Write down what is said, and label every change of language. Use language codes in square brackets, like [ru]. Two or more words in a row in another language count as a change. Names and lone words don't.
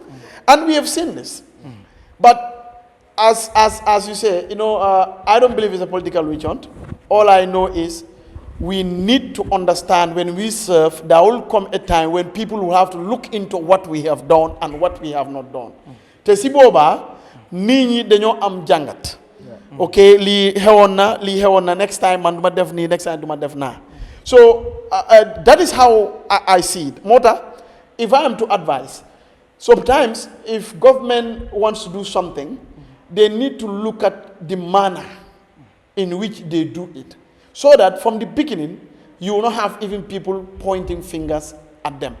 [en] And we have seen this. But as you say, I don't believe it's a political witch hunt. All I know is we need to understand when we serve, there will come a time when people will have to look into what we have done and what we have not done. [wo] Te si boba, nini dañoo am jangat. Okay, li hewona, [en] next time [wo] man duma def ni, [en] next time [wo] duma def na. [en] So that is how I see it. Mota, if I am to advise, sometimes if government wants to do something, they need to look at the manner in which they do it. So that from the beginning, you will not have even people pointing fingers at them.